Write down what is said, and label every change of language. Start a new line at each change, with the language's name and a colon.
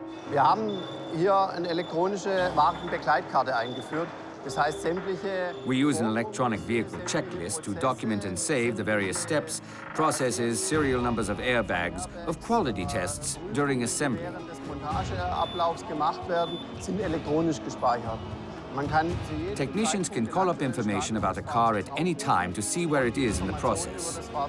German: Wir haben hier eine elektronische Wagenbegleitkarte eingeführt. Das heißt, sämtliche...
English: We use an electronic vehicle checklist to document and save the various steps, processes, serial numbers of airbags, of quality tests during assembly.
German: Während des Montageablaufs gemacht werden, sind elektronisch gespeichert.
English: Technicians can call up information about a car at any time to see where it is in the process.